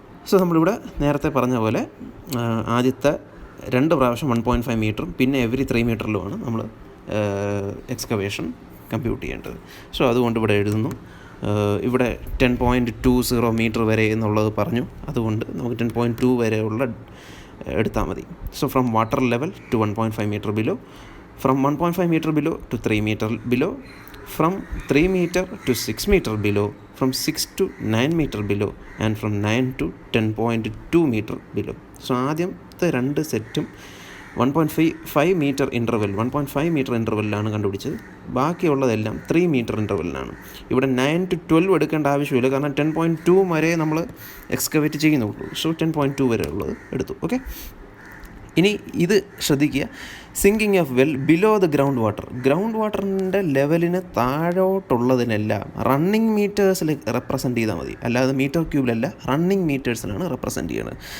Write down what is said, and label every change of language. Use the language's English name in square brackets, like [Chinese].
[Malayalam] So നമ്മളിവിടെ നേരത്തെ പറഞ്ഞ പോലെ ആദ്യത്തെ 2 പ്രാവശ്യം 1.5 മീറ്ററും പിന്നെ എവറി 3 മീറ്ററിലുമാണ് നമ്മൾ എക്സ്കവേഷൻ കമ്പ്യൂട്ട് ചെയ്യേണ്ടത്. സോ അതുകൊണ്ട് ഇവിടെ എഴുതുന്നു, ഇവിടെ 10.20 മീറ്റർ വരെ എന്നുള്ളത് പറഞ്ഞു, അതുകൊണ്ട് നമുക്ക് 10.2 വരെയുള്ള എടുത്താൽ മതി. [English] So from water level to 1.5 metre below, from 1.5 metre below to 3 metre below, from 3 meter to 6 meter below, from 6 to 9 meter below, and from 9 to 10.2 meter below. [Malayalam] So ആദ്യത്തെ 2 സെറ്റും 1.5 മീറ്റർ ഇൻ്റർവെൽ 1.5 മീറ്റർ ഇൻ്റർവെല്ലാണ് കണ്ടുപിടിച്ചത്. ബാക്കിയുള്ളതെല്ലാം 3 metre ഇൻ്റർവെല്ലാണ്. ഇവിടെ 9 to 12 എടുക്കേണ്ട ആവശ്യമില്ല, കാരണം 10.2 വരെ നമ്മൾ എക്സ്കവേറ്റ് ചെയ്യുന്നുള്ളൂ. സോ 10.2 വരെ ഉള്ളത് എടുത്തു. ഓക്കെ. ഇനി ഇത് ശ്രദ്ധിക്കുക, sinking of well below the ground വാട്ടറിൻ്റെ ലെവലിന് താഴോട്ടുള്ളതിനെല്ലാം റണ്ണിങ് മീറ്റേഴ്സിൽ റെപ്രസെൻറ്റ് ചെയ്താൽ മതി, അല്ലാതെ മീറ്റർ ക്യൂബിലല്ല, റണ്ണിങ് മീറ്റേഴ്സിലാണ് റെപ്രസെൻറ്റ് ചെയ്യുന്നത്.